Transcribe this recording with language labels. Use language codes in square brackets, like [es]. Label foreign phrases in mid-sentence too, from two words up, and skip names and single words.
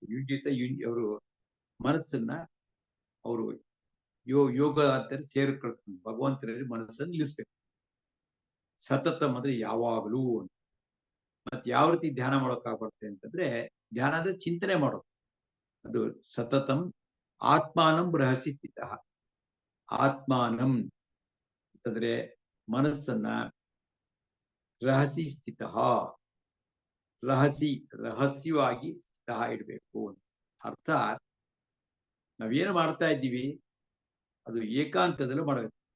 [kn] ಯುಂಜೀತ ಅವರು ಮನಸ್ಸನ್ನ ಅವರು ಯೋಗ ಅಂತಾರೆ ಸೇರ್ಕೊಳ್ತಾರೆ, ಭಗವಂತನಲ್ಲಿ ಮನಸ್ಸನ್ನು ನಿಲ್ಲಿಸ್ಬೇಕು. ಸತತಂ ಅಂದ್ರೆ ಯಾವಾಗಲೂ. ಮತ್ತೆ ಯಾವ ರೀತಿ ಧ್ಯಾನ ಮಾಡೋಕ್ಕಾಗ್ಬರುತ್ತೆ ಅಂತಂದ್ರೆ, ಧ್ಯಾನ ಅಂದ್ರೆ ಚಿಂತನೆ ಮಾಡೋದು. [sa] ಅದು ಸತತಂ ಆತ್ಮಾನಂ ರಹಸಿ ಸ್ಥಿತ. [kn] ಆತ್ಮಾನಂ ಅಂತಂದ್ರೆ ಮನಸ್ಸನ್ನ [sa] ರಹಸಿ ಸ್ಥಿತ, [kn] ರಹಸ್ಯವಾಗಿ ಸ್ಥಿತ ಇಡಬೇಕು. ಅರ್ಥಾತ್ ನಾವೇನು ಮಾಡ್ತಾ ಇದ್ದೀವಿ ಅದು ಏಕಾಂತದಲ್ಲೂ ಮಾಡಬೇಕು.